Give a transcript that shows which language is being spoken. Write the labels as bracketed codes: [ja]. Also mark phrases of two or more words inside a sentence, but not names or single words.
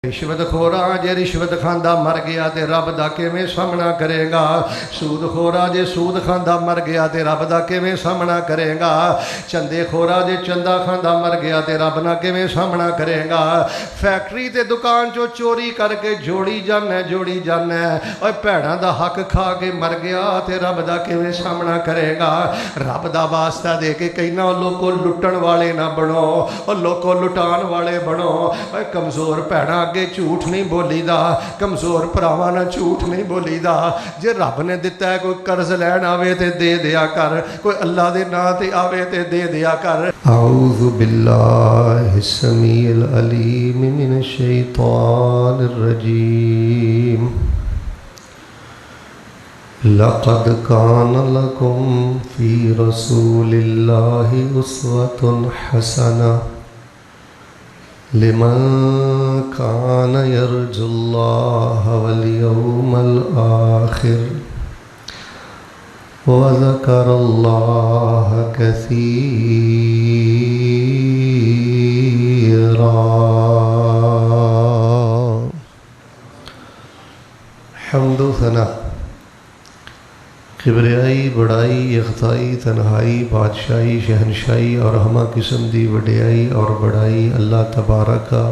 [pa] رشوت خورا جے رشوت کھاندا مر گیا تے رب دا کیویں سامنا کرے گا؟ سود خورا جے سود کھاندا مر گیا تے رب دا کیویں سامنا کرے گا؟ چندے خورا جے چندہ کھاندا مر گیا تے رب نہ کیویں سامنا کرے گا؟ فیکٹری تے دکان چو چوری کر کے جوڑی جانا اوے بھیڑاں دا حق کھا کے مر گیا تے رب دا کیویں سامنا کرے گا؟ رب دا واسطہ دے کے کہنا لوکو لٹن والے نہ بنو، او لوکو لٹان والے بنو۔ اوے کمزور بھیڑاں جھوٹ نہیں بولی دا، کمزور پراواں نہ جھوٹ نہیں بولی دا۔ جے رب نے دتا ہے کوئی قرض لین آوے تے دے دیا کر، کوئی اللہ دے نام تے آوے تے دے دیا کر۔ [ar] اعوذ باللہ السمیع العلیم من الشیطان الرجیم۔ لقد کان لکم فی رسول اللہ اسوۃ حسنہ لمن كان يرجو الله واليوم الآخر وذكر الله كثيرا۔ [pa] حمد و ثنا، کبریائی، بڑائی، یکتائی، تنہائی، بادشاہی، شہنشاہی اور ہمہ قسم دی وڈیائی اور بڑائی اللہ تبارک